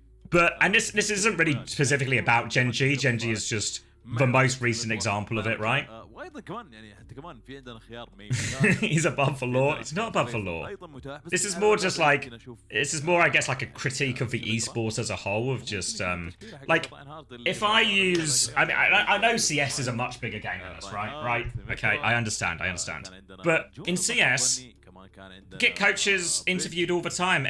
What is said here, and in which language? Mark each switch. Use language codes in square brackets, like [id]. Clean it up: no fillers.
[en] But, and this isn't really specifically about Genji. Genji is just the most recent example of it, right? [ar] وايضا كمان يعني حتى كمان في عندنا خيار مين. [en] He's above the law. It's not above the law. This is more just like, this is more, I guess, like a critique of the esports as a whole, of just like, if I use, I mean, I know CS is a much bigger game than us, right? Okay, I understand. But in CS, get coaches interviewed all the time.